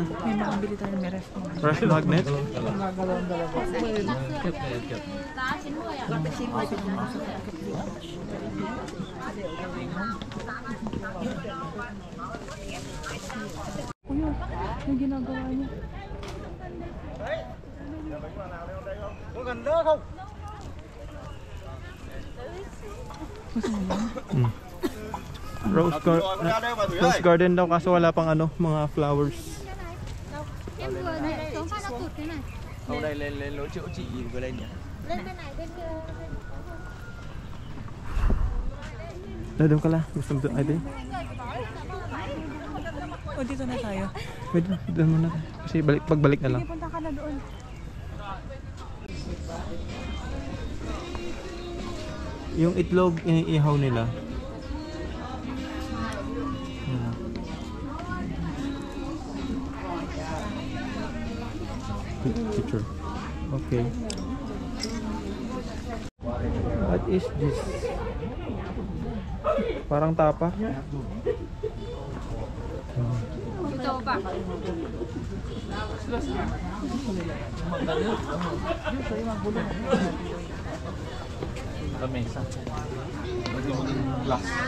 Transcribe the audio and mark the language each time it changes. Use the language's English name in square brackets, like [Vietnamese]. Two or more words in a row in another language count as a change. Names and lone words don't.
[Filipino] May makabili tayo ng ref mo. [English] Fresh magnet? [Filipino] Yung ginagawa niya. [Vietnamese] Có gần đó không? [Filipino] Rose garden daw kaso wala pang ano, mga flowers. [Vietnamese] Em vừa này xuống phát nó tụt thế này. Sau đây lên lỗ chỗ chị vừa lên nhỉ. Lên bên này bên kia. [Filipino] Doon ka lang. Gusto mo doon? Ay, doon. O, dito na tayo. Pwede na. Doon muna tayo. Kasi pagbalik na lang. Punta ka na doon. Yung itlog, iniihaw nila. Yan. Picture. [English] Okay. What is this? [Filipino] Parang tapa. Ito ba? Lamesa. Glass.